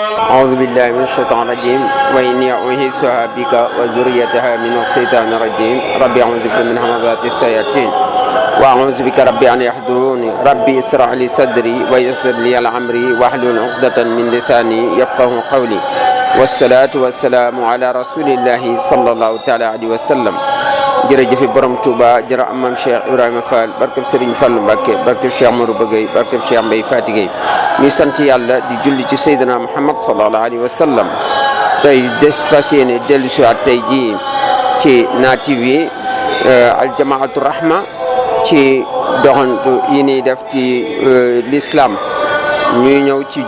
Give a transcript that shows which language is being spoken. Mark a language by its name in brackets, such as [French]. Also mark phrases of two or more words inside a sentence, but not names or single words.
[Arabic] أعوذ بالله من الشيطان الرجيم وإني أعيذها بك وذريتها من الشيطان الرجيم ربي أعوذ بك من همزات الشياطين وأعوذ بك ربي أن يحضرون ربي اشرح لي صدري ويسر لي أمري واحلل عقدة من لساني يفقهوا قولي والصلاة والسلام على رسول الله صلى الله تعالى عليه وسلم [Wolof] jërëjëf borom Touba jërë amam Cheikh Ibrahima Fall barkeb Serigne Fallou Mbacké barkeb Cheikh Amadou Bagay barkeb Cheikh Mbaye Fatigay ñu sant yàlla di julli ci Seydina Muhammad [Arabic] صلى الله عليه و [Wolof] sallam tey des fas yéene dellu si waat tey jii ci Na TV aljamaatu rahma ci doxantu yi ñuy def ci l'islam ñuy ñëw ci